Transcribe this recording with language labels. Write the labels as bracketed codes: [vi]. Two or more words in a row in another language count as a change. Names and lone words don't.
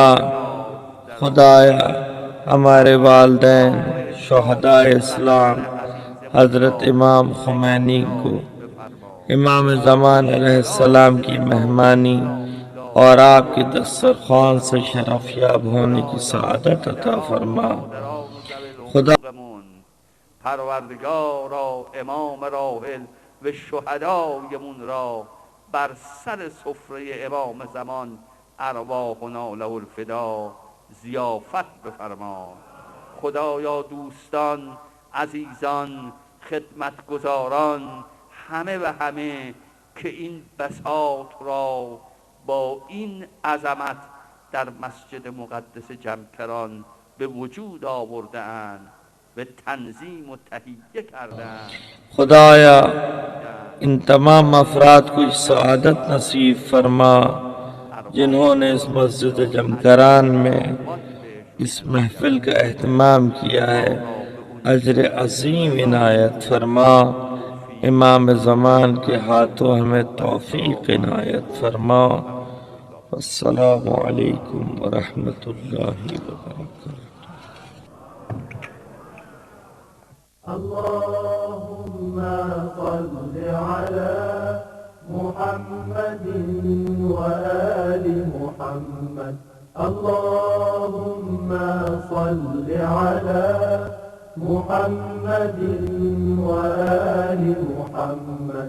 [ur] خدایا ہمارے والدین شہداء اسلام حضرت امام خمینی کو امام زمان [ar] علیہ السلام [ur] کی مہمانی اور آپ کی دسترخوان سے شرف یاب ہونے کی سعادت عطا فرما. [fa] خدا پروردگارا امام راحل و شهدایمون را بر سر سفره امام زمان [ar] ارواحنا له الفدا [fa] ضیافت بفرما. خدایا دوستان، عزیزان، خدمتگزاران، همه و همه که این بساط را با این عظمت در مسجد مقدس جمکران به وجود آورده اند و تنظیم و تهیه کردند. [ur] خدایا ان تمام افراد کو اس سعادت نصیب فرما جنہوں نے اس مسجد جمکران میں اس محفل کا اہتمام کیا ہے. اجر عظیم عنایت فرما. امام زمان کے ہاتھوں ہمیں توفیق عنایت فرما. [ar] السلام علیکم ورحمۃ اللہ وبرکاتہ. اللهم صل على محمد وآل محمد. اللهم صل على محمد وآل محمد.